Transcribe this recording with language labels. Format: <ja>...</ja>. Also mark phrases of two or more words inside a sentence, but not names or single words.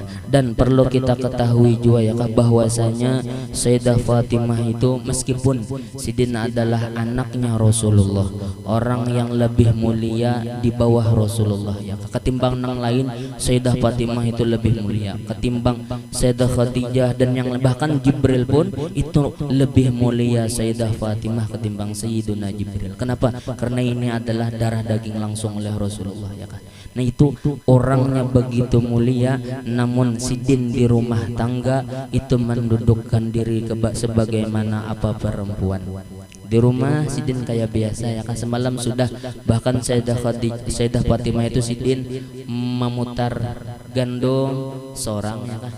<id>Dan perlu kita ketahui juga ya kah, bahwasanya Sayyidah Fatimah itu meskipun Sidin adalah anaknya Rasulullah, orang yang lebih mulia di bawah Rasulullah ya kah. Ketimbang nang lain Sayyidah Fatimah itu lebih mulia ketimbang Sayyidah Khadijah, dan yang bahkan Jibril pun itu lebih mulia Sayyidah Fatimah ketimbang Sayyiduna Jibril. Kenapa? Karena ini adalah darah daging langsung oleh Rasulullah ya kah. Nah itu orangnya begitu mulia, namun Sidin di rumah tangga itu mendudukkan diri sebagaimana apa perempuan. Di rumah Sidin kayak biasa ya kan. Semalam sudah bahkan Sayyidah Fatimah itu Sidin memutar gandum seorang ya kan.</id>